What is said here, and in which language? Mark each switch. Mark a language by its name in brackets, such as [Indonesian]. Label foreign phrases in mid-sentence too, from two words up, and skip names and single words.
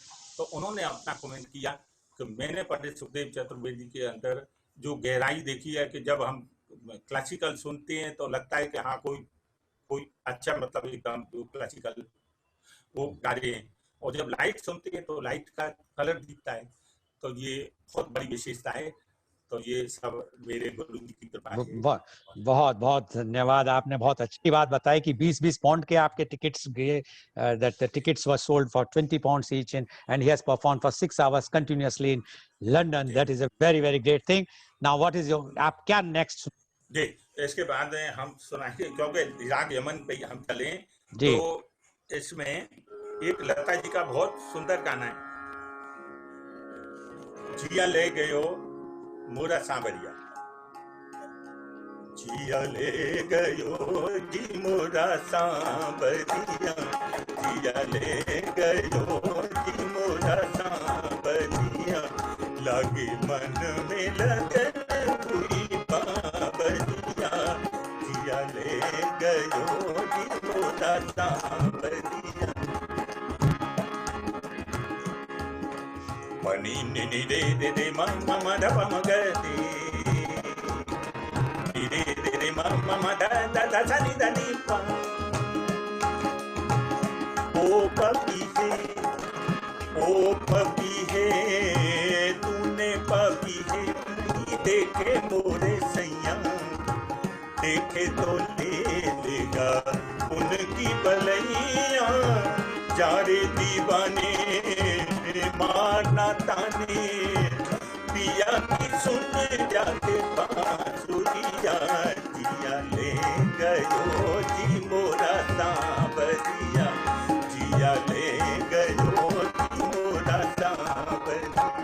[Hindi] तो उन्होंने अपना कमेंट किया कि मैंने पंडित सुखदेव चतुर्वेदी के अंदर जो गहराई देखी है, कि जब हम क्लासिकल सुनते हैं तो लगता है कि हाँ कोई अच्छा, मतलब एकदम क्लासिकल वो गा रहे हैं, और जब लाइट सुनते हैं तो लाइट का कलर दिखता है. तो ये बहुत बड़ी विशेषता है. तो ये सब मेरे गुरु जी की कृपा है. बहुत बहुत धन्यवाद. आपने बहुत अच्छी बात बताई कि 20-20 पाउंड के आपके टिकट्स गए, [English] that the tickets were sold for 20 pounds each, and he has performed for 6 hours continuously in London. That is a very very great thing. Now what is your, [Hindi] आप क्या next जी, इसके बाद हम सुनाएंगे, क्योंकि राग यमन पे हम चले. जी. तो इसमें एक लता जी का बहुत सुंदर गाना है, जिया ले गयो मोरा सांवरिया. जिया ले गयो जी मोरा सांवरिया, जिया ले गयो जी मोरा सांवरिया, लागे मन में लगन हुई बाबरिया, जिया ले गयो जी मोरा सांवरिया. पनी नि नि रे रे रे म म म ध प म ग रे नि रे रे रे म म म ध ध ध ध नि ध नि प ओ पपी है तूने पपी है देखे मोरे सैया देखे तो ले लेगा उनकी बलैया जा रे दीवाने मारना ताने पिया की सुन जाके बांसुरिया जिया ले गयो जी मोरा सांवरिया जिया ले गयो जी मोरा सांवरिया.